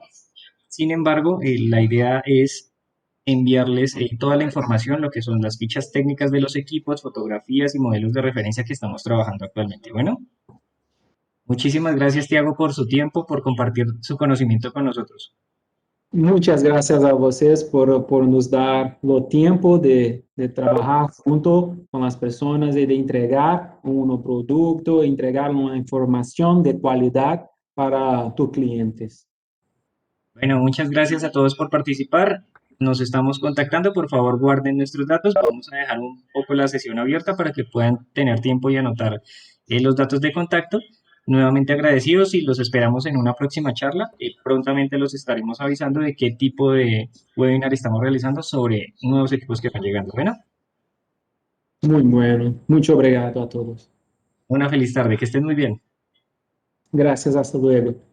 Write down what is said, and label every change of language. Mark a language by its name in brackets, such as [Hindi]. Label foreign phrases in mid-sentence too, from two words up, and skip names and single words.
[Spanish] Sin embargo, la idea es enviarles toda la información, lo que son las fichas técnicas de los equipos, fotografías y modelos de referencia que estamos trabajando actualmente. Bueno, muchísimas gracias, Tiago, por su tiempo, por compartir su conocimiento con nosotros. Muchas gracias [Portuguese] a vocês por nos dar o tempo de trabalhar junto com as pessoas e de entregar um produto, entregar uma informação de qualidade para [Spanish] tus clientes. Bueno, muchas gracias a todos por participar. Nos estamos contactando. Por favor, guarden nuestros datos. Vamos a dejar un poco la sesión abierta para que puedan tener tiempo y anotar los datos de contacto. Nuevamente agradecidos y los esperamos en una próxima charla. Prontamente los estaremos avisando de qué tipo de webinar estamos realizando sobre nuevos equipos que van llegando. Bueno, Muy bueno. [Portuguese] Muito obrigado a todos. [Spanish] una feliz tarde, que estén muy bien. Gracias, hasta luego.